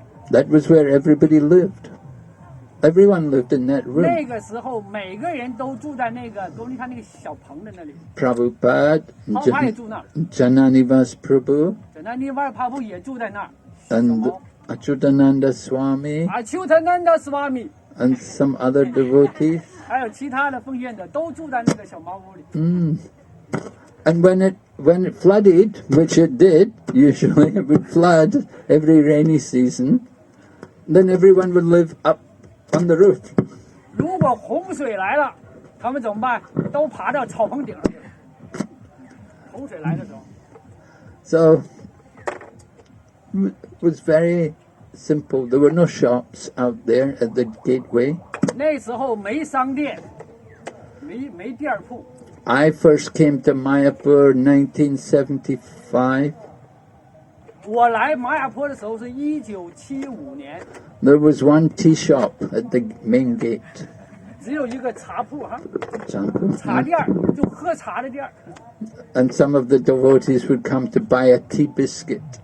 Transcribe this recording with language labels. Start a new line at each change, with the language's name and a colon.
English: That was where everybody lived. Everyone lived in that
Chinese: 那
English: room.
Chinese: 个时候每个人都住在那个狗利泰那个小棚的那里。
English: Prabhupada,
Chinese: 泡帕也住那儿，
English: Jananivas Prabhu,
Chinese: 那尼瓦尔帕布也住在那儿。
English: and Achyutananda Swami,
Chinese: 啊，丘特南达斯瓦米，
English: and some other devotees.
Chinese: 还有其他的奉献者都住在那个小茅屋里。
English: And when it flooded, which it did, usually it would flood every rainy season, then everyone would live up on the roof.
Chinese: 如果洪水来了，他们怎么办？都爬到草棚顶上去了。洪水来的时候，
English: So it was very simple. There were no shops out there at the gateway.
Chinese: 那时候没商店，没店铺。
English: I first came to Mayapur 1975.
Chinese: 我来玛雅坡的时候是1975年，
English: There was one tea shop at the main gate.
Chinese: 只有一个茶铺哈，
English: Champu.
Chinese: 茶店儿就喝茶的店儿。
English: And some of the devotees would come to buy a tea biscuit.